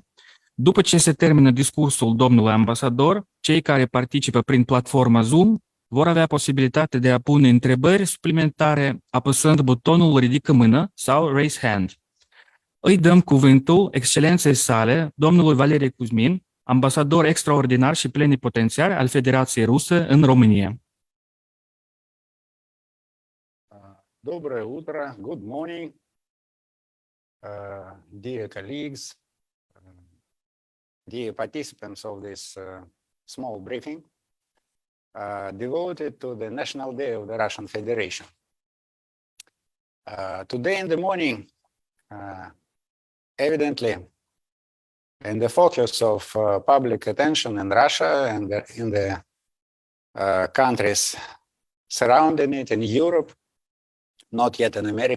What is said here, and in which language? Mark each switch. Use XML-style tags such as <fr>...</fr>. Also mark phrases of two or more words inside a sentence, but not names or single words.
<ro>După ce se termină discursul domnului ambasador, cei care participă prin platforma Zoom vor avea posibilitatea de a pune întrebări suplimentare apăsând butonul Ridică mână sau</ro> <en>Raise Hand.</en> <ro>Îi dăm cuvântul excelenței sale, domnului Valerii Cuzmin, ambasador extraordinar și plenipotențiar al Federației Ruse în România.</ro> <ru>Доброе утро,</ru> <en>good morning, dear colleagues, dear participants of this small briefing devoted to the National Day of the Russian Federation. Today in the morning, evidently, in the focus of public attention in Russia and in the countries surrounding it, in Europe, not yet in America.</en>